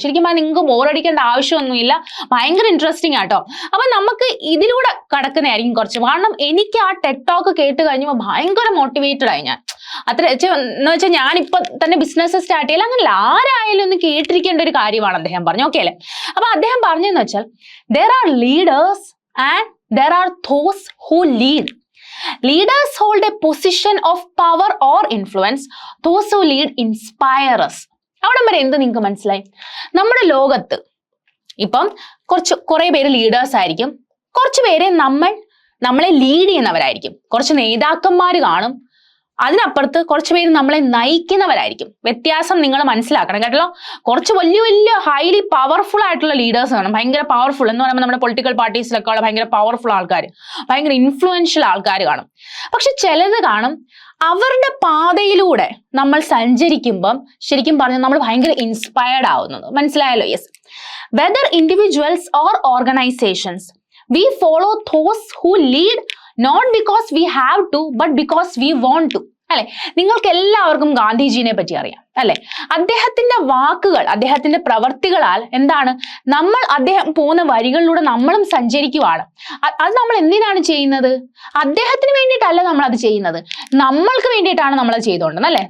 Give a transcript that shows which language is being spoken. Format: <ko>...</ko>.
<ml>ശരിക്കും നിങ്ങൾക്ക് ബോറടിക്കേണ്ട ആവശ്യമൊന്നുമില്ല, ഭയങ്കര ഇൻട്രസ്റ്റിംഗ് ആട്ടോ. അപ്പൊ നമുക്ക് ഇതിലൂടെ കടക്കുന്നതായിരിക്കും കുറച്ച്. കാരണം എനിക്ക് ആ ടെഡ് ടോക്ക് കേട്ട് കഴിഞ്ഞപ്പോൾ ഭയങ്കര മോട്ടിവേറ്റഡ് ആയി ഞാൻ. എന്ന് വെച്ചാൽ ഞാനിപ്പോ തന്നെ ബിസിനസ് സ്റ്റാർട്ട് ചെയ്യില്ല, അങ്ങനല്ല, ആരായാലും ഒന്ന് കേട്ടിരിക്കേണ്ട ഒരു കാര്യമാണ് അദ്ദേഹം പറഞ്ഞു. ഓക്കെ അല്ലേ? അപ്പൊ അദ്ദേഹം പറഞ്ഞെന്ന് വെച്ചാൽ</ml> <en>there are leaders and there are those who lead. Leaders hold a position of power or influence. Those who lead inspire us.</en> <ml>അവിടെ വരെ എന്ത് നിങ്ങൾക്ക് മനസ്സിലായി? നമ്മുടെ ലോകത്ത് ഇപ്പം കുറെ പേര് ലീഡേഴ്സ് ആയിരിക്കും, കുറച്ച് പേരെ നമ്മളെ ലീഡ് ചെയ്യുന്നവരായിരിക്കും, കുറച്ച് നേതാക്കന്മാർ കാണും, അതിനപ്പുറത്ത് കുറച്ച് പേര് നമ്മളെ നയിക്കുന്നവരായിരിക്കും. വ്യത്യാസം നിങ്ങൾ മനസ്സിലാക്കണം കേട്ടോ. കുറച്ച് വലിയ വലിയ ഹൈലി പവർഫുൾ ആയിട്ടുള്ള ലീഡേഴ്സ് കാണും. ഭയങ്കര പവർഫുൾ എന്ന് പറയുമ്പോൾ നമ്മുടെ പൊളിറ്റിക്കൽ പാർട്ടീസിലൊക്കെ ഉള്ള ഭയങ്കര പവർഫുൾ ആൾക്കാർ, ഭയങ്കര ഇൻഫ്ലുവൻഷ്യൽ ആൾക്കാർ കാണും. പക്ഷെ ചിലത് കാണും അവരുടെ പാതയിലൂടെ നമ്മൾ സഞ്ചരിക്കുമ്പം ശരിക്കും പറഞ്ഞാൽ നമ്മൾ ഭയങ്കര ഇൻസ്പയർഡ് ആവുന്നത്. മനസ്സിലായല്ലോ? Yes.</ml> <en>Whether individuals or organisations, we follow those who lead not because we have to but because we want to.</en> <ml>അല്ലെ? നിങ്ങൾക്ക് എല്ലാവർക്കും ഗാന്ധിജീനെ പറ്റി അറിയാം അല്ലെ? അദ്ദേഹത്തിന്റെ വാക്കുകൾ, അദ്ദേഹത്തിന്റെ പ്രവർത്തികളാൽ അദ്ദേഹം പോകുന്ന വഴികളിലൂടെ നമ്മളും സഞ്ചരിക്കുവാണ്. അത് നമ്മൾ എന്തിനാണ് ചെയ്യുന്നത്? അദ്ദേഹത്തിന് വേണ്ടിയിട്ടല്ല നമ്മൾ അത് ചെയ്യുന്നത്, നമ്മൾക്ക് വേണ്ടിയിട്ടാണ് നമ്മൾ അത് ചെയ്തുകൊണ്ടത് അല്ലെ?</ml>